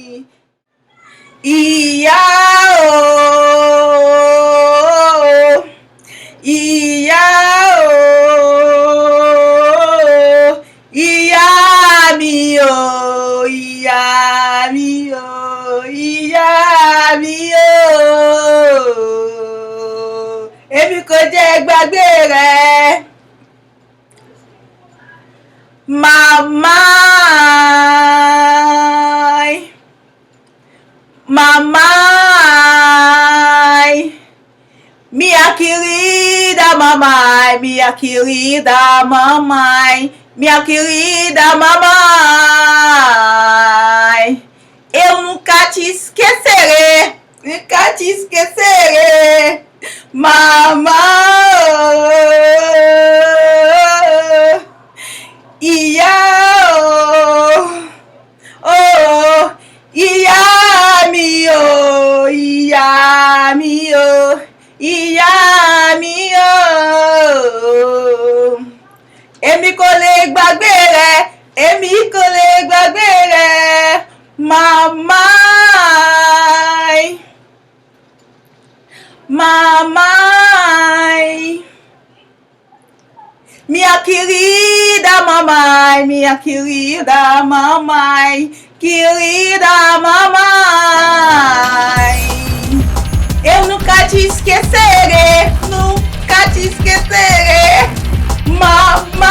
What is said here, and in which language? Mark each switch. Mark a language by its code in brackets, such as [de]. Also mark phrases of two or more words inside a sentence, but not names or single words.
[yo] Ìyá o ìyá o ìyá mi o ìyá mi o ìyá mi o, èmi kò jẹ́ gbàgbé rẹ. [pt] Màmá mia querida mamãe, minha querida mamãe, minha querida mamãe, eu nunca te esquecerei, nunca te esquecerei, mamãe. [yo] Ìyá o ìyá mi o ìyá mi o ìyá mi o, èmi kò lè gbàgbé rẹ, èmi kò lè gbàgbé rẹ, màmá [pt] minha querida mamãe, minha querida mamãe, querida mamãe, eu nunca te esquecerei, nunca te esquecerei, mamãe.